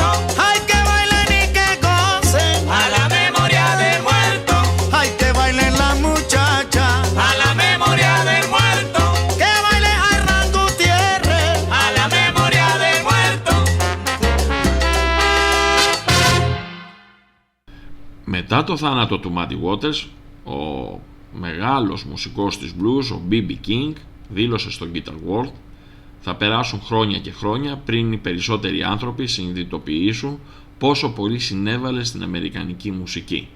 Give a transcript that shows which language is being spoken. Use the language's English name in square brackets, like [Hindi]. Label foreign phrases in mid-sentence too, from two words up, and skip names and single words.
[Spanish] Ay, que bailen y que gocen a la memoria del muerto. Ay, que bailen las muchachas a la memoria del muerto. Que baile Hernán Gutiérrez a la memoria del muerto. [Greek] Μετά το θάνατο του Muddy Waters, ο μεγάλος μουσικός της blues, ο B.B. King, δήλωσε στο Guitar World: θα περάσουν χρόνια και χρόνια πριν οι περισσότεροι άνθρωποι συνειδητοποιήσουν πόσο πολύ συνέβαλε στην αμερικανική μουσική.